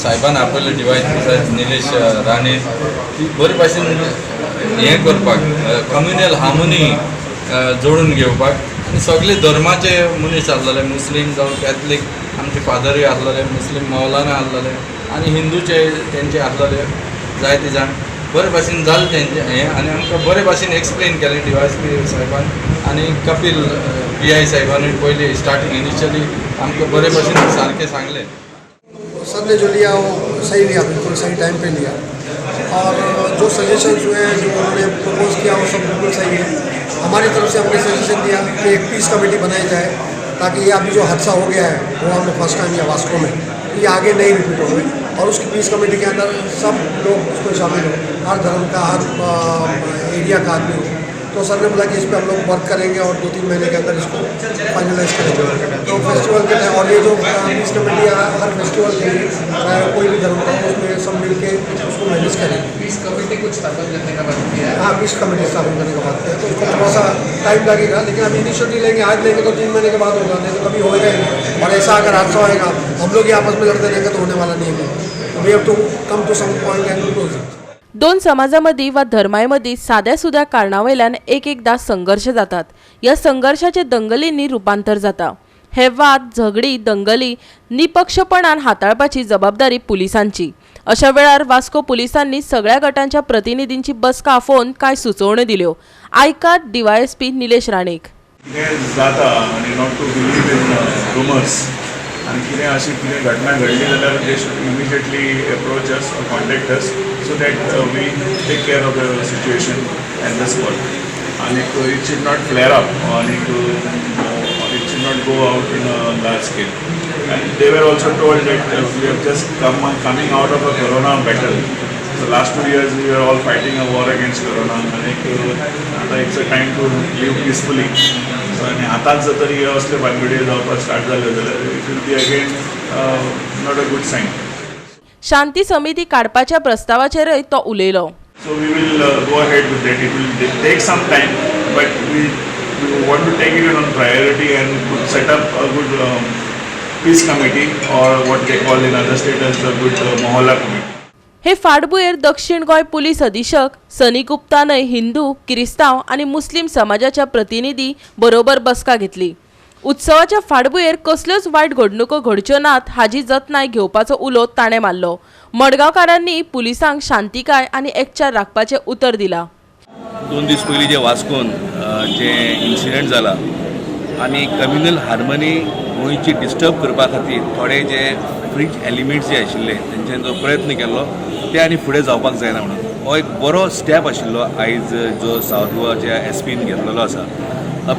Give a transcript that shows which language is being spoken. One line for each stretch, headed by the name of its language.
Goan Konkani: साहेबान आपयले device Nilesh Rane ती बरे भाशेन हें करपाक कम्युनल हार्मोनी जोडून घेवपाक आनी सगळे धर्माचे मनीस आसलेले, मुस्लीम जावं कॅथलीक आमचे फादरूय आसलेले, मुस्लीम मौलाना आसलेले आनी हिंदूचे तेंचे आसलेले जायते जाण बरे भाशेन जालें तेंचे हें आनी आमकां बरे भाशेन एक्सप्लेन केलें DYSP साहेबान आनी कपिल PI साहेबानूय पयलीं स्टार्टिंग इनिशियली आमकां बरे भाशेन सारकें सांगलें।
Hindi: सब ने जो लिया वो सही लिया, बिल्कुल सही टाइम पे लिया और जो सजेशंस हुए हैं, जो उन्होंने प्रपोज किया वो सब बिल्कुल सही है। हमारी तरफ से हमने सजेशन दिया कि एक पीस कमेटी बनाई जाए ताकि ये अभी जो हादसा हो गया है वो हमने फर्स्ट टाइम या वास्को में, ये आगे नहीं रिपीट हो गए और उसकी पीस कमेटी के अंदर सब लोग उसमें शामिल हो, हर धर्म का, हर एरिया का आदमी हो। तो सर ने बोला कि इस पर हम लोग वर्क करेंगे और 2-3 महीने के अंदर इसको फाइनलाइज करेंगे। तो फेस्टिवल के टाइम और ये जो पीस कमेटी हर फेस्टिवल के लिए चाहे कोई भी धर्म का उसमें सब मिल के उसको मैनेज करेंगे। पीस कमेटी कुछ स्थापित करने का बात किया है? हाँ, पीस कमेटी स्थापित करने का बात किया, तो उसको थोड़ा सा टाइम लगेगा, लेकिन हम इनिशिएटिव लेंगे। आज लेंगे तो 3 महीने के बाद होगा, नहीं तो कभी होएगा ही नहीं। और ऐसा अगर हादसा होएगा हम लोग ही आपस में लड़ते रहेंगे तो होने वाला नहीं है।
English: We have to come to some point and close.
Goan Konkani: दोन समाजामदी वा धर्मांमदी साध्या सुद्या कारणावयल्यान एकदा संघर्ष जातात। या संघर्षाचे दंगलींनी रूपांतर जाता। हे वाद, झगडी, दंगली निपक्षपणान हाताळपाची जबाबदारी पुलिसांची। अशा वेळार वास्को पुलिसांनी सगळ्या गटांच्या प्रतिनिधींची बसका आफोवन काय सुचोवण्यो दिल्यो। आयकात DYSP निलेश राणेक। कितें जाता आनी
English: not to believe in rumours
Goan Konkani: आनी कितें अशी कितें घटना घडली जाल्यार
English: they should immediately approach us or contact us so that we take care of the situation at the spot आनी it should not flare up आनी it should not go out in a large scale and they were also told that we have just coming out of a corona battle so last 2 years we are all fighting a war against corona आनी आता it's a time to live peacefully
Goan Konkani: आणि आताच जर तरी असले भानगडी जावपाक start जाल्यो जाल्यार
English: It will be again not a good sign.
Goan Konkani: शांती समिती काडपाच्या प्रस्तावाचेरय तो उलयलो।
English: So we will go ahead with that, it will take some time but we want to take it on priority and set up a good peace committee or what they call in other state as a good mohalla committee.
Goan Konkani: हे फाटभुंयेर दक्षिण Goa police अधीक्षक सनी गुप्तानय हिंदू, क्रिस्तांव आणि मुस्लिम समाजाच्या प्रतिनिधी बरोबर बसका घेतली। उत्सवाच्या फाटभुंयेर कसल्योच वायट घडणुको घडच्यो नात हाची जतनाय घेवपाचो उलो ताणें मारलो। मडगांवकारांनी पुलिसांक शांतिकाय आणि एकचार राखपाचें उतर दिला। 2 दीस पयलीं जे वास्कोन जे इन्सिडंट जाला आनी कम्युनल हार्मनी गोंयची डिस्टर्ब करपा खातीर थोडे जे फ्रिज एलिमेंट्स जे आशिल्ले तेंच्यांनी जो प्रयत्न केल्लो ते आनी फुडें जावपाक जायना म्हणून हो एक बरो स्टेप आशिल्लो आयज जो सावथ गोवाच्या SPन घेतलेलो आसा।